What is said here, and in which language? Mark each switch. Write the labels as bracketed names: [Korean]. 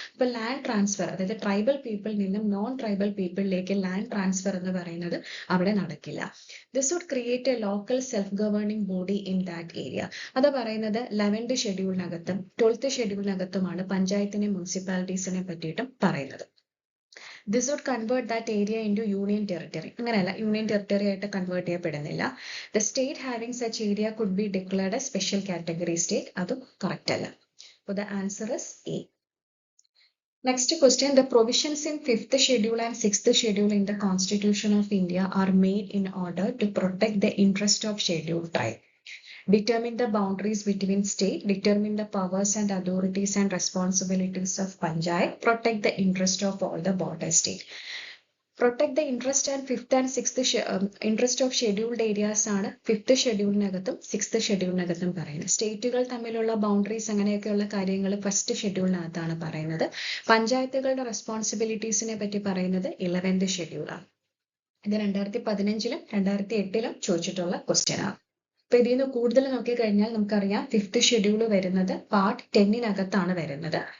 [Malayalam] അപ്പൊ land transfer, അതായത് tribal പീപ്പിളിൽ നിന്നും നോൺ ട്രൈബൽ പീപ്പിളിലേക്ക് ലാൻഡ് ട്രാൻസ്ഫർ എന്ന് പറയുന്നത് അവിടെ നടക്കില്ല. [English] This would create a local self governing body in that area. [Malayalam] അത് പറയുന്നത് 11th ഷെഡ്യൂളിനകത്തും 12th ഷെഡ്യൂളിനകത്തുമാണ് പഞ്ചായത്തിനെ മുനിസിപ്പാലിറ്റീസിനെ പറ്റിയിട്ടും പറയുന്നത്. [English] This would convert that area into union territory. [Malayalam] അങ്ങനെയല്ല, യൂണിയൻ ടെറിട്ടറി ആയിട്ട് കൺവേർട്ട് ചെയ്യപ്പെടുന്നില്ല. [English] The state having such area could be declared a special category state. [Malayalam] അതും correct അല്ല. [English] So the answer is A. Next question, the provisions in 5th schedule and 6th schedule in the Constitution of India are made in order to protect the interest of scheduled tribe, determine the boundaries between state, determine the powers and authorities and responsibilities of Panchayat, protect the interest of all the border state. Protect the interest and 5th and 6th interest of scheduled areas [Malayalam] ആണ് 5th ഷെഡ്യൂളിനകത്തും 6th ഷെഡ്യൂളിനകത്തും പറയുന്നത്. സ്റ്റേറ്റുകൾ തമ്മിലുള്ള boundaries അങ്ങനെയൊക്കെയുള്ള കാര്യങ്ങൾ first ഷെഡ്യൂളിനകത്താണ് പറയുന്നത്. പഞ്ചായത്തുകളുടെ റെസ്പോൺസിബിലിറ്റീസിനെ പറ്റി പറയുന്നത് 11th ഷെഡ്യൂളാണ്. ഇത് 2015-ലും 2008-ലും ചോദിച്ചിട്ടുള്ള ക്വസ്റ്റ്യൻ ആണ്. അപ്പൊ ഇതിൽ നിന്ന് കൂടുതൽ നോക്കിക്കഴിഞ്ഞാൽ നമുക്കറിയാം 5th ഷെഡ്യൂൾ വരുന്നത് പാർട്ട് 10-നകത്താണ് വരുന്നത്.